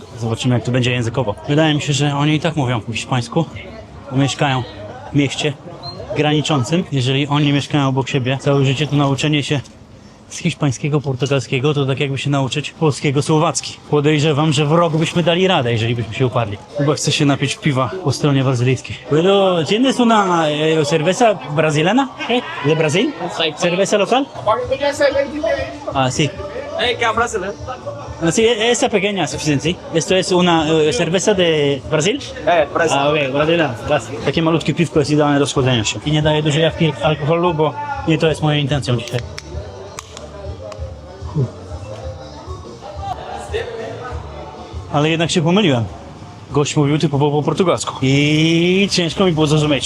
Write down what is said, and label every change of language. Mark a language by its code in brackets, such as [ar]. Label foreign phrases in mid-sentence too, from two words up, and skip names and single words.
[pl] Zobaczymy, jak to będzie językowo. Wydaje mi się, że oni i tak mówią po hiszpańsku, bo mieszkają w mieście graniczącym. Jeżeli oni mieszkają obok siebie całe życie, to nauczenie się z hiszpańskiego, portugalskiego to tak jakby się nauczyć polskiego, słowacki. Podejrzewam, że w rok byśmy dali radę, jeżeli byśmy się uparli. Chyba chcę się napić piwa po stronie brazylijskiej. [es] Pero, ¿tienes una cerveza brasileña? ¿De Brasil? ¿Cerveza local? Ah, sí. Sí, esa pequeña es suficiente, ¿sí? ¿Esto es una cerveza de Brasil? Brasil. [pl] Ah, okej, Brazylia. Takie malutkie piwko jest idealne do schłodzenia się. I nie daje dużej jawki alkoholu, bo nie to jest moją intencją dzisiaj. Ale jednak się pomyliłem. Gość mówił typowo po portugalsku. I ciężko mi było zrozumieć.